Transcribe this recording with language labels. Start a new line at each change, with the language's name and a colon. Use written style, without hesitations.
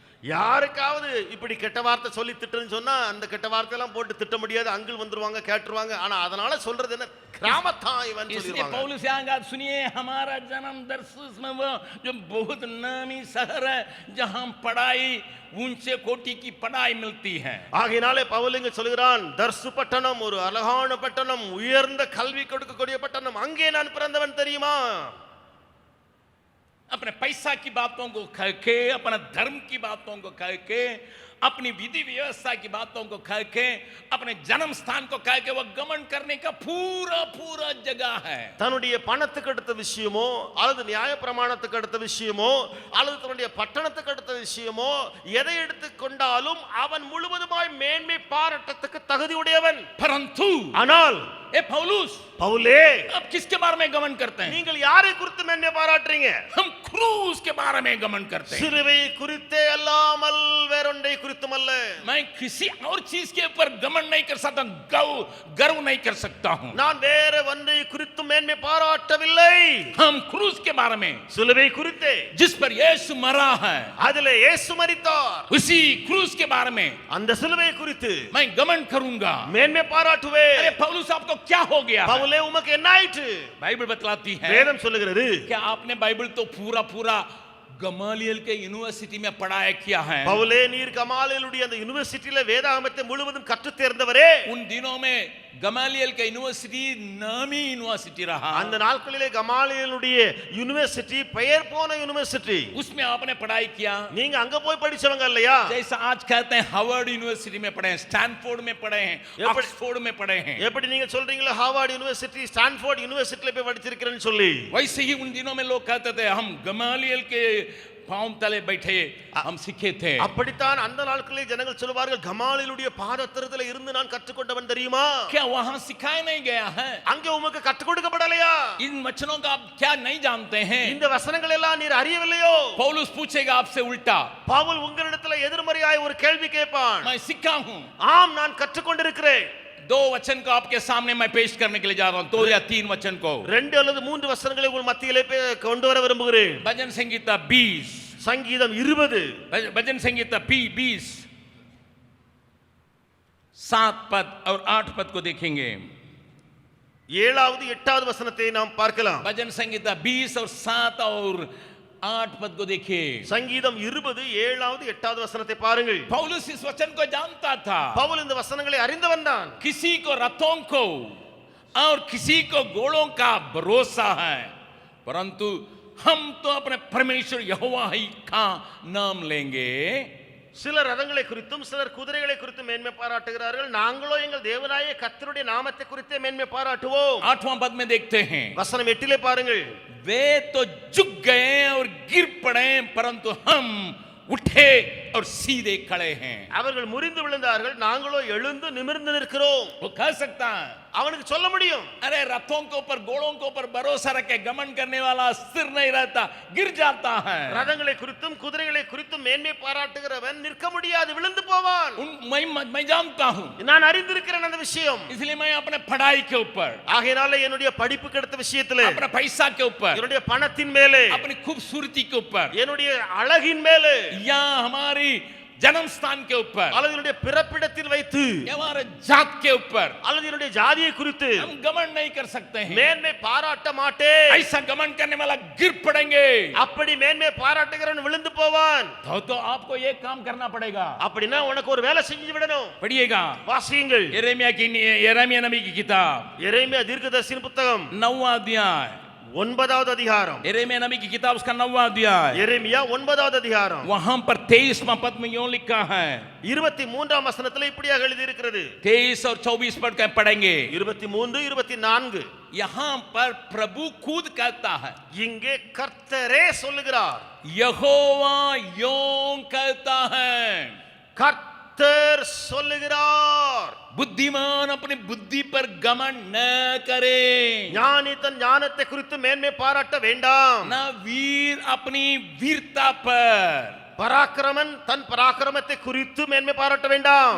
Tamil: யாருக்காவது இப்படி கெட்ட வார்த்தை சொல்லி திட்டுன்னு சொன்னா அந்த கெட்ட வார்த்தையெல்லாம் போட்டு திட்ட முடியாது, அங்கிள் வந்துருவாங்க கேட்டுருவாங்க. ஆனா அதனால சொல்றது என்ன, கிராமத்தா இவன்
Hindi: इसलिए
Tamil: சொல்லிடுவாங்க.
Hindi: पौलुस यहाँ का सुनिए, हमारा जन्म दरसुस में वो जो बहुत नामी शहर है जहाँ पढ़ाई ऊंचे कोटि की पढ़ाई मिलती है.
Tamil: ஆகையினாலே பவுல் இங்க சொல்கிறான், தர்சு பட்டணம் ஒரு அழகான பட்டணம், உயர்ந்த கல்வி கொடுக்கக்கூடிய பட்டணம், அங்கே நான் பிறந்தவன் தெரியுமா.
Hindi: अपने पैसा की बातों को कह के, अपने धर्म की बातों को कह के, अपनी विधि व्यवस्था की बातों को कह के, अपने जन्म स्थान को कह के वो घमंड करने का पूरा पूरा जगह है.
Tamil: தன்னுடைய பணத்துக்கு அடுத்த விஷயமோ அல்லது நியாய பிரமாணத்துக்கு அடுத்த விஷயமோ அல்லது தன்னுடைய பட்டணத்துக்கு அடுத்த விஷயமோ எதை எடுத்துக்கொண்டாலும் அவன் முழுவதுமாய் மேன்மை பாராட்டத்துக்கு தகுதி உடையவன்.
Hindi: परंतु
Tamil: ஆனால்
Hindi: ए पौलुस,
Tamil: பவுலே
Hindi: अब किसके बारे में घमंड करते हैं?
Tamil: நீங்கள் யாரை குறித்து மேன்மை பாராட்டுறீங்க?
Hindi: हम क्रूस के बारे में घमंड करते हैं.
Tamil: சிலுவை குறித்தே அல்லாமல் வேறொன்றை குறித்தும் அல்ல.
Hindi: मैं किसी और चीज के ऊपर घमंड नहीं कर सकता, गर्व नहीं कर सकता हूं.
Tamil: நான் வேற ஒன்றை குறித்து மேன்மை பாராட்டவில்லை.
Hindi: हम क्रूस के बारे में,
Tamil: சிலுவை குறித்தே,
Hindi: जिस पर यीशु मरा है,
Tamil: அதிலே இயேசு மரித்தார்,
Hindi: उसी क्रूस के बारे में
Tamil: அந்த சிலுவை குறித்து
Hindi: मैं घमंड करूंगा.
Tamil: மேன்மை பாராட்டுவே.
Hindi: अरे पौलुस, आपको क्या हो गया है?
Tamil: பவுலே உமக்கு என்ன ஆயிற்று?
Hindi: बाइबल बतलाती है
Tamil: வேதம் சொல்லுகிறது,
Hindi: कि आपने बाइबल तो पूरा पूरा गमालियल के यूनिवर्सिटी में पढ़ाया किया है.
Tamil: பவுலே நீர் கமாலியலுடைய அந்த யுனிவர்சிட்டியில வேதாகமத்தை முழுவதும் கற்றுத் தேர்ந்தவரே.
Hindi: उन दिनों में गमालियल का यूनिवर्सिटी नामी यूनिवर्सिटी रहा.
Tamil: அந்த நாட்களிலே கமாலியலுடைய யுனிவர்சிட்டி பெயர் போன யுனிவர்சிட்டி.
Hindi: उसमें आपने पढ़ाई किया.
Tamil: நீங்க அங்க போய் படிச்சவங்க இல்லையா?
Hindi: जैसा आज कहते हैं हार्वर्ड यूनिवर्सिटी में पढ़े हैं, स्टैनफोर्ड में पढ़े हैं, ऑक्सफोर्ड में पढ़े हैं.
Tamil: எப்படி நீங்க சொல்றீங்களா ஹார்வர்ட் யுனிவர்சிட்டி ஸ்டான்ஃபோர்ட் யுனிவர்சிட்டில போய் படிச்சிருக்கிறேன்னு சொல்லி?
Hindi: वैसे ही उन दिनों में लोग कहते थे हम गमालियल के पांव तले बैठे हम सीखे थे.
Tamil: அப்படித்தான் அந்த நாட்களிலே ஜனங்கள் சொல்வார்கள், கமாலியலுடைய பாதத்திரத்தில இருந்து நான் கற்றுக்கொண்டவன் தெரியுமா?
Hindi: क्या वहां सिखाया नहीं गया है?
Tamil: அங்கே உமக்கு கற்றுக் கொடுக்கப்படலையா?
Hindi: इन वचनों का आप क्या नहीं जानते हैं?
Tamil: இந்த வசனங்கள் எல்லாம் நீர் அறியவில்லையோ?
Hindi: पौलुस पूछेगा आपसे उल्टा.
Tamil: பவுல் உங்களிடத்தில் எதிர்மறையாய் ஒரு கேள்வி கேட்பான்.
Hindi: मैं सीखा हूं.
Tamil: ஆம், நான் கற்றுக்கொண்டிருக்கிறேன்.
Hindi: दो वचन को आपके सामने मैं पेश करने के लिए जा रहा हूं, 2 या 3 वचन को.
Tamil: 2 அல்லது 3 வசனங்களை உங்கள் மத்தியிலே கொண்டு வர விரும்புகிறேன்.
Hindi: भजन संगीता 20,
Tamil: சங்கீதம் 20,
Hindi: भजन संगीता 20 7 पद और 8 पद को देखेंगे.
Tamil: 7வது 8வது வசனத்தை நாம் பார்க்கலாம்.
Hindi: भजन संगीता 20 और 7 और 8 पद को देखिए.
Tamil: சங்கீதம் 20 7வது 8வது வசனத்தை பாருங்கள்.
Hindi: पौलुस इस वचन को जानता था.
Tamil: பவுல் இந்த வசனங்களை அறிந்தவன் தான்.
Hindi: किसी को रथों को और किसी को घोड़ों का भरोसा है, परंतु हम तो अपने परमेश्वर यहोवा ही का नाम लेंगे.
Tamil: சிலர் ரதங்களை குறித்தும் சிலர் குதிரைகளை குறித்தும் மேன்மை பாராட்டுகிறார்கள், நாங்களோ எங்கள் தேவனாய கர்த்தருடைய நாமத்தை குறித்தே மேன்மை பாராட்டுவோம்.
Hindi: 8वां पद में देखते हैं,
Tamil: வசனம் 8லே பாருங்கள்.
Hindi: वे तो झुक गए और गिर पड़े, परंतु हम उठे और सीधे खड़े हैं.
Tamil: அவர்கள் முறிந்து விழுந்தார்கள், நாங்களோ எழுந்து நிமிர்ந்து நிற்கிறோம்.
Hindi: वो कह सकता है,
Tamil: அவனுக்கு சொல்ல முடியும்,
Hindi: अरे रथों के ऊपर घोड़ों के ऊपर भरोसा रख के घमंड करने वाला स्थिर नहीं रहता, गिर जाता है.
Tamil: ரதங்களை குறித்தும் குதிரைகளை குறித்தும் மேன்மை பாராட்டுகிறவன் நிற்க முடியாது, விழுந்து போவான்.
Hindi: मैं जानता हूं,
Tamil: நான் அறிந்திருக்கிறேன் அந்த விஷயம்.
Hindi: इसलिए मैं अपने पढ़ाई के ऊपर,
Tamil: ஆகையால என்னுடைய படிப்புக்கு அடுத்த விஷயத்திலே,
Hindi: अपने पैसा के ऊपर,
Tamil: என்னுடைய பணத்தின் மேலே,
Hindi: अपनी खूबसूरती के ऊपर,
Tamil: என்னுடைய அழகின் மேலே,
Hindi: या हमारी जन्म स्थान के ऊपर,
Tamil: அல்லது என்னுடைய பிறப்பிடத்தில் வைத்து,
Hindi: या हमारे जात के ऊपर
Tamil: அல்லது என்னுடைய ஜாதியை குறித்து
Hindi: हम घमंड नहीं कर सकते हैं.
Tamil: மேன்மை பாராட்ட மாட்டேன்.
Hindi: ऐसा घमंड करने वाला गिर पड़ेंगे.
Tamil: அப்படி மேன்மை பாராட்டுகிறவன் விழுந்து போவான்.
Hindi: तो आपको ये काम करना पड़ेगा.
Tamil: அப்படினா உனக்கு ஒரு வேலை செஞ்சு விடணும்.
Hindi: पढ़िएगा,
Tamil: வாசியுங்கள்.
Hindi: यिर्मयाह नबी की किताब
Tamil: எரேமியா தீர்க்கதரிசியின் புத்தகம்
Hindi: 9वां अध्याय
Tamil: 9வது அதிகாரம்
Hindi: यिर्मयाह नबी की किताब उसका 9वां अध्याय,
Tamil: எரேமியா 9வது அதிகாரம்
Hindi: वहां पर 23वां पद में यूं लिखा है,
Tamil: 23ஆம் வசனத்துல இப்படியாக எழுதி இருக்கிறது.
Hindi: 23 और 24 पद का पढ़ेंगे.
Tamil: 23 24
Hindi: यहां पर प्रभु खुद कहता है,
Tamil: இங்கே கர்த்தரே சொல்லுகிறார்.
Hindi: यहोवा यों कहता है,
Tamil: கர்த்தர் சொல்லுகிறார்.
Hindi: बुद्धिमान अपनी बुद्धि पर घमंड न करे,
Tamil: ஞானி தன் ஞானத்தை குறித்து மேன்மை பாராட்ட வேண்டாம்.
Hindi: न वीर अपनी वीरता पर,
Tamil: பராக்கிரமன் தன் பராக்கிரமத்தை குறித்து மேன்மை பாராட்ட வேண்டாம்.